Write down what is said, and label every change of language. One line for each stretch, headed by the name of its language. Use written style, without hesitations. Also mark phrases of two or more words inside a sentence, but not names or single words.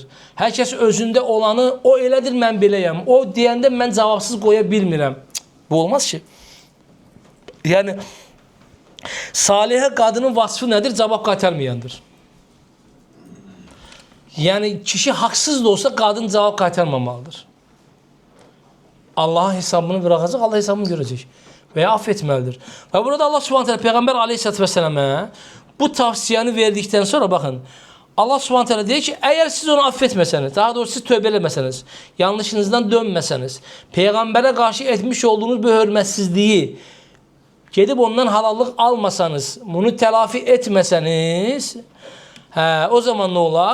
Azerbaijani: Hər kəs özündə olanı, o elədir, mən beləyəm. O deyəndə mən cavabsız qoya bilmirəm. Bu olmaz ki. Yəni, Salihə qadının vasfı nədir? Cavab qaytarmayandır. Yəni kişi haqsız da olsa qadın cavab qaytarmamalıdır.
Turkish: Allah'a hesabını bırakacak, Allah hesabını görecek. Veya affetmelidir. Ve burada Allah
Arabic: سبحانه وتعالى
Turkish: Peygamber
Arabic: عليه الصلاة والسلام'a
Turkish: bu tavsiyeni verdikten sonra bakın Allah
Arabic: سبحانه وتعالى
Turkish: diyor ki eğer siz onu affetmeseniz, daha doğrusu siz tövbe etmeseniz, yanlışınızdan dönmeseniz, Peygamber'e karşı etmiş olduğunuz bu hürmetsizliği gidip ondan halallık almasanız, bunu telafi etmeseniz, o zaman ne olur?